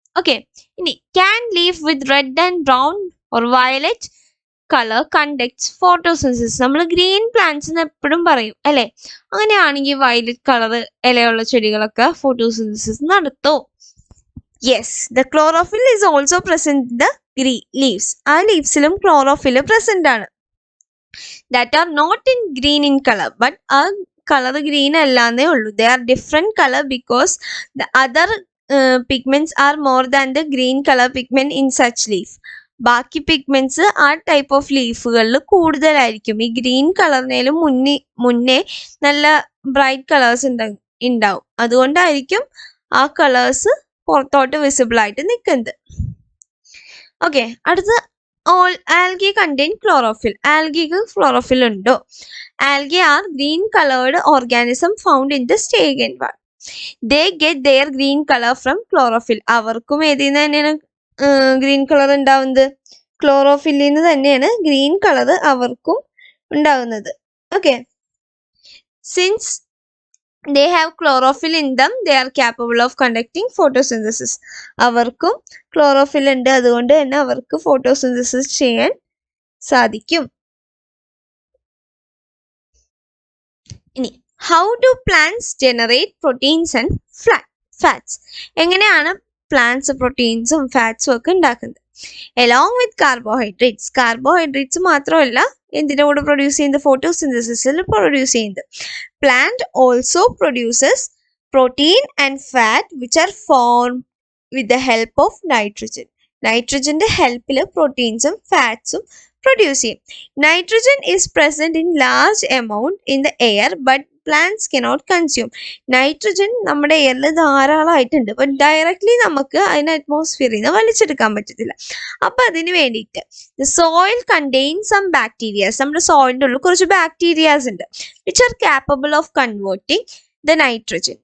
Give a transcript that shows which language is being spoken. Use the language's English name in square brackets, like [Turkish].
[English] okay, [Malayalam] ഇനി [English] can leaf with red and brown or violet color conducts photosynthesis. [Malayalam] നമ്മൾ green plants എന്ന് എപ്പോഴും പറയും അല്ലെ? അങ്ങനെയാണെങ്കിൽ വയലറ്റ് കളർ ഇലയുള്ള ചെടികളൊക്കെ ഫോട്ടോസിന്തസിസ് നടത്തും. [English] Yes, the chlorophyll is also present in the leaves. [Malayalam] ആ ലീവ്സിലും ക്ലോറോഫിൽ പ്രസന്റ് ആണ്. [English] That are not in green in color, but [Malayalam] ആ കളർ ഗ്രീൻ അല്ലാന്നേ ഉള്ളൂ. [English] They are different color because the other pigments are more than the green color pigment in such leaf. [Malayalam] ബാക്കി pigments ആ type of ലീഫുകളിൽ കൂടുതലായിരിക്കും. ഈ green കളറിനേലും മുന്നേ നല്ല bright colours ഉണ്ടാവും. അതുകൊണ്ടായിരിക്കും ആ കളേഴ്സ് പുറത്തോട്ട് വിസിബിൾ ആയിട്ട് നിൽക്കുന്നത്. ഓക്കെ, അടുത്ത ആൽഗി [English] Contain chlorophyll. [Malayalam] ആൽഗിക്ക് ക്ലോറോഫിൽ ഉണ്ടോ? [English] Algae are green coloured organism found in the stagnant water. They get their green color from chlorophyll. [Malayalam] അവർക്കും ഏതിൽ തന്നെയാണ് ഗ്രീൻ കളർ ഉണ്ടാവുന്നത്? ക്ലോറോഫില്ലിൽ നിന്ന് തന്നെയാണ് ഗ്രീൻ കളർ അവർക്കും ഉണ്ടാവുന്നത്. [English] Okay, since they have chlorophyll in them, they are capable of conducting photosynthesis. [Malayalam] അവർക്കും chlorophyll ഉണ്ട്, അതുകൊണ്ട് തന്നെ അവർക്ക് ഫോട്ടോസിന്തസിസ് ചെയ്യാൻ സാധിക്കും. ഇനി [English] how do plants generate proteins and fats? [Malayalam] എങ്ങനെയാണ് പ്ലാന്റ്സ് പ്രോട്ടീൻസും ഫാറ്റ്സും ഒക്കെ ഉണ്ടാക്കുന്നത്? [English] along with carbohydrates. [Malayalam] കാർബോഹൈഡ്രേറ്റ്സ് മാത്രമല്ല എന്തിന്റെ കൂടെ പ്രൊഡ്യൂസ് ചെയ്യുന്നത്? ഫോട്ടോസിന്തസിസിൽ പ്രൊഡ്യൂസ് ചെയ്യുന്നത്. [English] Plant also produces protein and fat which are formed with the help of nitrogen. [Malayalam] നൈട്രജന്റെ ഹെൽപ്പിൽ പ്രോട്ടീൻസും ഫാറ്റ്സും produce ചെയ്യും. [English] Nitrogen is present in large amount in the air but plants cannot consume. [Malayalam] Nitrogen നമ്മുടെ എയറിൽ ധാരാളമായിട്ടുണ്ട്, but directly നമുക്ക് അതിന് അറ്റ്മോസ്ഫിയറിൽ നിന്ന് വലിച്ചെടുക്കാൻ പറ്റത്തില്ല. അപ്പൊ അതിന് വേണ്ടിയിട്ട് [English] Soil contain some bacterias. [Malayalam] നമ്മുടെ സോയിലിൻ്റെ ഉള്ളിൽ കുറച്ച് ബാക്ടീരിയാസ് ഉണ്ട് [English] Which are capable of converting the nitrogen.